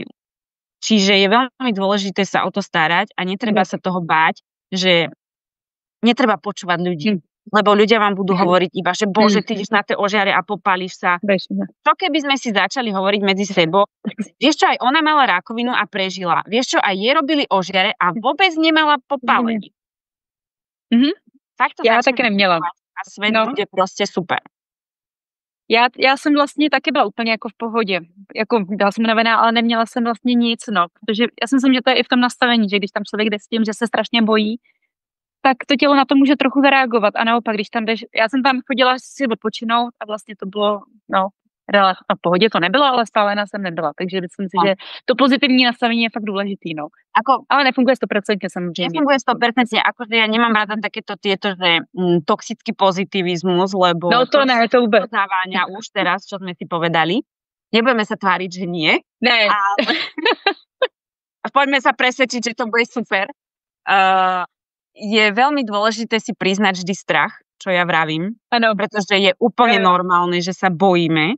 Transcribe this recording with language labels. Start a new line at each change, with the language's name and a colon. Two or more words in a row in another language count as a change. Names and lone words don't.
Slovak: Čiže je veľmi dôležité sa o to starať a netreba sa toho báť, že netreba počúvať ľudí. Lebo ľudia vám budú hovoriť iba, že bože, ty ideš na tie ožiare a popálíš sa. Čo keby sme si začali hovoriť medzi sebou? Vieš čo, aj ona mala rakovinu a prežila. Vieš čo, aj jej robili ožiare a vôbec nemala popálenie. Tak to
Czech: ja také neměla.
Slovak: A svet bude
Czech: prostě super. Já jsem vlastně taky byla úplně jako v pohodě. Jako byla jsem unavená, ale neměla jsem vlastně nic, protože já si myslím, že to je i v tom nastavení, že když tam člověk jde s tím, že se strašně bojí, tak to tělo na to může trochu zareagovat. A naopak, když tam jdeš, já jsem tam chodila si odpočinout a vlastně to bylo, relativně v pohodě to nebylo, ale spálená jsem nebyla. Takže myslím si, že to pozitivní nastavení je fakt důležitý, ale nefunguje 100% samozřejmě. Nefunguje 100%,
Slovak: akože ja nemám ráda takéto tieto, že toxický pozitivizmus, lebo
Czech: to ne, to vůbec.
Slovak: Zaváňa už teraz, čo sme si povedali. Nebudeme sa tváriť, že nie.
Czech: Ne.
Slovak: Ale poďme sa presvedčiť, že to bude super. Je veľmi dôležité si priznať vždy strach, čo ja vravím, pretože je úplne normálne, že sa bojíme.